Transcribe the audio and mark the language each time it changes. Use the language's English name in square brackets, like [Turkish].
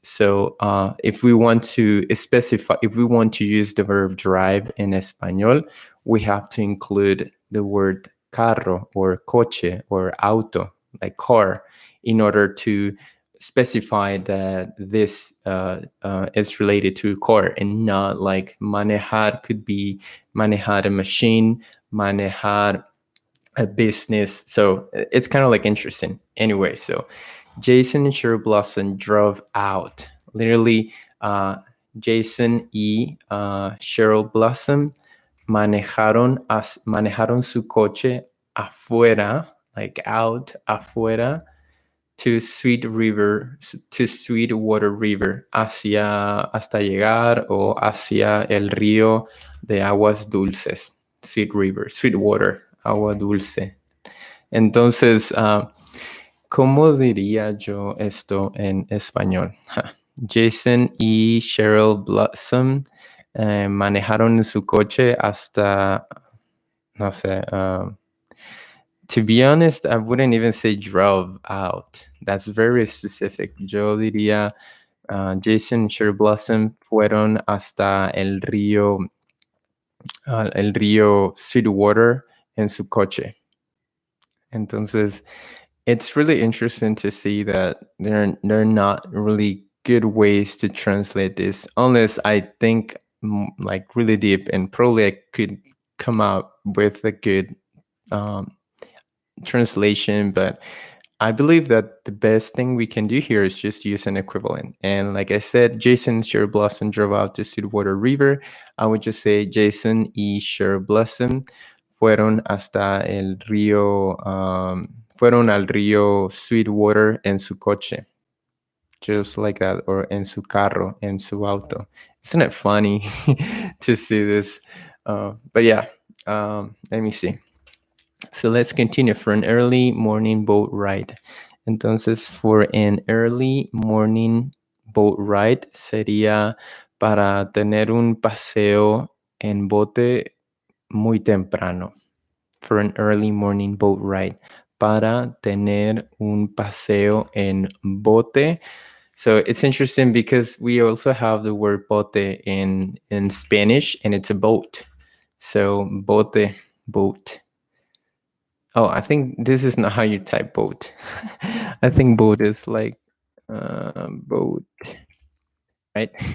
[English] So if we want to specify, if we want to use the verb drive in español, we have to include the word carro or coche or auto, like car, in order to specify that this is related to car, and not like manejar could be manejar a machine, manejar a business. So it's kind of like interesting. Anyway, so Jason and Cheryl Blossom drove out. [Spanish] Literally, Jason y Cheryl Blossom manejaron su coche afuera, like out, afuera, to Sweetwater River, hasta llegar o hacia el río de aguas dulces, Sweetwater, agua dulce. Entonces, ¿cómo diría yo esto en español? [English] Jason y Cheryl Blossom manejaron su coche hasta, no sé, to be honest, I wouldn't even say drove out. That's very specific. [Spanish] Yo diría, Jason y Cheryl Blossom fueron hasta el río Sweetwater en su coche. [English] Entonces, it's really interesting to see that there are not really good ways to translate this, unless I think like really deep, and probably I could come up with a good translation, but I believe that the best thing we can do here is just use an equivalent. And like I said, Jason and Cherry Blossom drove out to Sweetwater River. [Spanish] I would just say Jason y Cherry Blossom fueron hasta el río, fueron al río Sweetwater en su coche. Just like that, or en su carro, en su auto. [English] Isn't it funny to see this? But yeah, let me see. So let's continue for an early morning boat ride. [Spanish] Entonces, for an early morning boat ride sería para tener un paseo en bote muy temprano. [English] For an early morning boat ride. [Spanish] Para tener un paseo en bote. [English] So it's interesting because we also have the word bote in Spanish, and it's a boat. So bote, boat. Oh, I think this is not how you type boat. I think boat is like boat, right?